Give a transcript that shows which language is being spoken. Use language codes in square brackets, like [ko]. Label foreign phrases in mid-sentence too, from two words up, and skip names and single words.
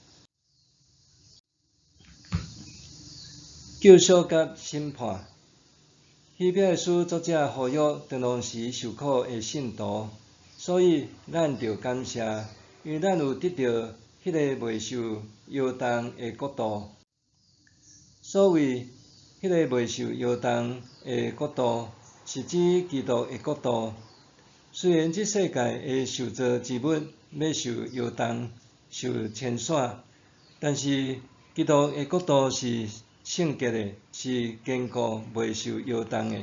[nan] 救赎甲审判，希伯来书作者呼吁长long时受苦的信徒，所以咱着感谢，因为咱有得到迄个袂受摇动的国度。所谓迄个袂受摇动的国度，是指基督的国度。虽然这世界的受造之物要受摇动、受牵线，但是基督的国度是圣洁的，是坚固、袂受摇动的。